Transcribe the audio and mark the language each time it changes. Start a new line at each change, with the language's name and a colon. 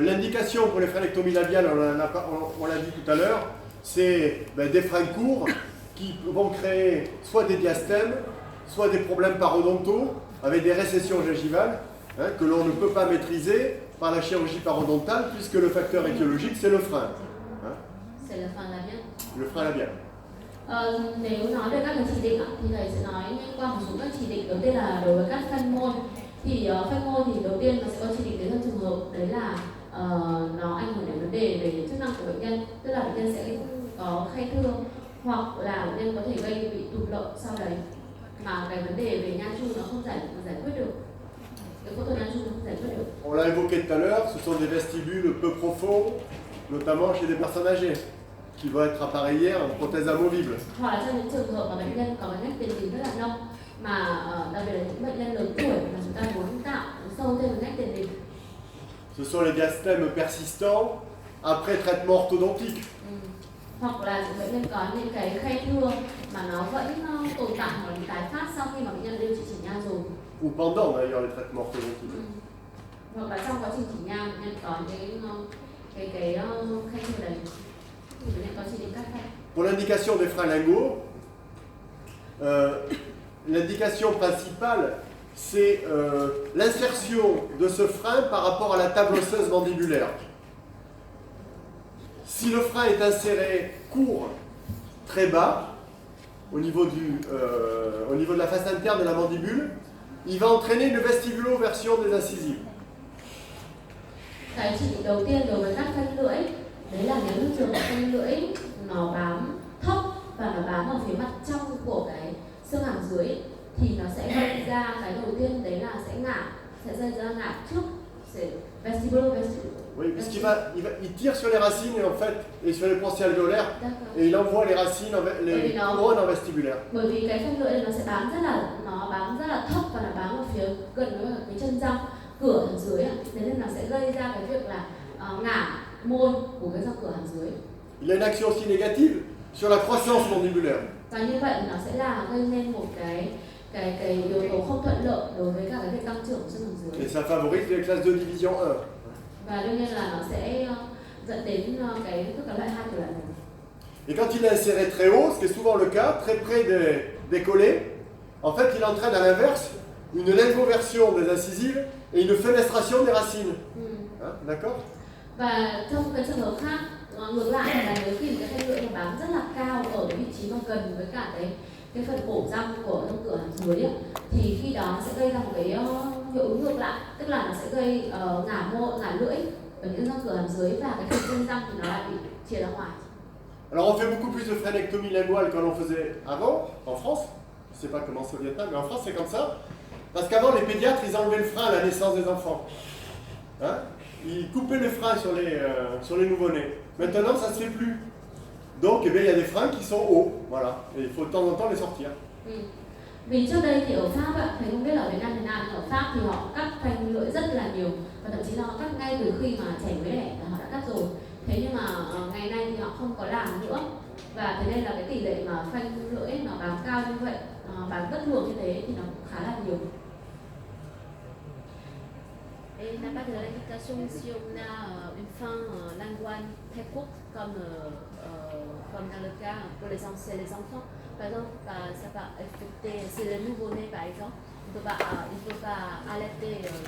French: L'indication pour les phrénectomies labiales, on l'a dit tout à l'heure, c'est des freins courts qui vont créer soit des diastèmes, soit des problèmes parodontaux avec des récessions gingivales que l'on ne peut pas maîtriser par la chirurgie parodontale puisque le facteur étiologique c'est le frein. C'est le frein labial. Le frein labial.
Vietnamese: Nếu nói về các cái chỉ định thì thầy sẽ nói qua một số các chỉ định. Đầu tiên là đối với các phanh môi thì phanh môi thì đầu tiên nó sẽ có chỉ định đến trong trường hợp đấy là nó ảnh hưởng đến vấn đề về chức năng của bệnh nhân, tức là bệnh nhân sẽ có khe thưa hoặc là bệnh nhân có thể gây bị tụt lợn sau đấy mà cái vấn đề về nha chu nó không giải quyết được, cái phẫu thuật nha chu nó không giải quyết được.
French: On l'a évoqué tout à l'heure, ce sont des vestibules peu profonds, notamment chez des personnes âgées, qui vont être appareillées en prothèse amovible.
Vietnamese: Hoặc là trong những trường hợp mà bệnh nhân có cái nách tiền đình rất là nông, mà đặc biệt là những bệnh nhân lớn tuổi mà chúng ta muốn tạo sâu thêm cái nách tiền đình.
French: Ce sont les diastèmes persistants après traitement orthodontique.
Vietnamese: Hoặc là những bệnh nhân có những cái khe thưa mà nó vẫn tồn tại hoặc là bị tái phát sau khi mà bệnh nhân điều trị chỉnh nha rồi.
French: Ou pendant d'ailleurs les traitements orthodontiques.
Vietnamese: Hoặc là trong quá trình chỉnh nha bệnh nhân có cái khe thưa đấy. Thì bệnh nhân có chỉ định cắt phanh.
French: Pour l'indication des freins linguaux, l'indication principale, c'est l'insertion de ce frein par rapport à la table osseuse mandibulaire. Si le frein est inséré court, très bas, au niveau de la face interne de la mandibule, il va entraîner une vestibuloversion des incisives.
Vietnamese: Cái chỉ định đầu tiên đối với các phanh lưỡi, đấy là nếu như trường hợp phanh lưỡi nó bám thấp và nó bám ở phía mặt trong của cái xương hàm dưới thì nó sẽ gây ra cái đầu tiên đấy là sẽ gây ra ngả trước,
French: c'est vestibuloversion. Oui, puisqu'il tire sur les racines et en fait, et sur les pensées alvéolaires, et il envoie les racines, les couronnes en vestibulaire.
Vietnamese: Bởi vì cái phanh lưỡi nó sẽ bám rất là thấp và nó bám ở phía gần với cái chân răng cửa hàm dưới, thế nên nó sẽ gây ra cái việc là ngả môi của cái răng cửa hàm dưới.
French: Il a une action aussi négative sur la croissance mandibulaire.
Vietnamese: Và như vậy nó sẽ là gây nên một cái yếu tố không thuận lợi đối với cả cái việc tăng trưởng của xương hàm dưới.
French: Et ça favorise les classes de division 1.
Vietnamese: Và đương nhiên là nó sẽ dẫn đến tất cả loại 2 kiểu loại này.
French: Et quand il est inséré très haut, ce qui est souvent le cas, très près des collets, en fait il entraîne à l'inverse une lingoversion des incisives et une fenestration des racines. D'accord?
Vietnamese: Và trong cái trường hợp khác, ngược lại là nếu khi cái thanh lưỡi nó bám rất là cao ở cái vị trí mà gần với cả cái phần cổ răng của răng cửa hàm dưới thì khi đó sẽ gây ra một cái hiệu ứng ngược lại, tức là nó sẽ gây ngả lưỡi ở những răng cửa hàm dưới và cái phần chân răng thì nó lại bị chia ra ngoài.
French: Alors on fait beaucoup plus de frénectomie linguale qu'on en faisait avant, en France. Je ne sais pas comment c'est au Vietnam, mais en France c'est comme ça. Parce qu'avant les pédiatres, ils enlevaient le frein à la naissance des enfants. Hein? Ils coupaient le frein sur les nouveau-nés. Maintenant ça ne se fait plus. Donc eh bien, il y a des freins qui sont hauts, voilà. Et il faut de temps en temps les sortir.
Vietnamese: Vì trước đây thì ở Pháp ạ, thầy không biết là ở Việt Nam thế nào, nhưng ở Pháp thì họ cắt phanh lưỡi rất là nhiều và thậm chí là họ cắt ngay từ khi mà trẻ mới đẻ là họ đã cắt rồi. Thế nhưng mà ngày nay thì họ không có làm nữa và thế nên là cái tỷ lệ mà phanh lưỡi nó bám cao như vậy, bám bất thường như thế thì nó cũng khá là nhiều.
French: Et n'a pas de l'indication si on a une fin linguale très courte comme dans le cas pour les enfants. Par exemple, ça va affecter, c'est le nouveau-né par exemple, il ne peut pas allaiter